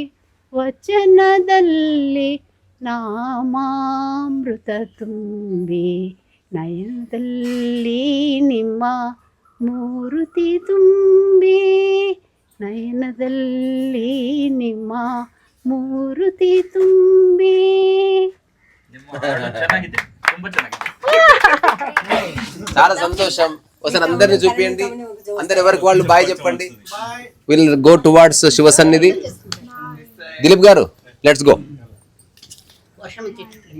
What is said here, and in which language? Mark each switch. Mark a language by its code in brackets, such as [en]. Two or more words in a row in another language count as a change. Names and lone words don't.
[kn] ವಚನದಲ್ಲಿ ನಾಮಾಮೃತ ತುಂಬಿ ನಯನದಲ್ಲಿ ನಿಮ್ಮ ಮೂರುತಿ ತುಂಬಿ ನಯನದಲ್ಲಿ ನಿಮ್ಮ ಮೂರುತಿ ತುಂಬಿ. [te] చాలా సంతోషం. ఒకసారి అందరిని చూపియండి, అందరు ఎవరికి వాళ్ళు బాయ్ చెప్పండి. [en] will go towards [te] శివ సన్నిధి. [en] దిలీప్ గారు let's go. [te] వర్షం వచ్చేటట్టుంది.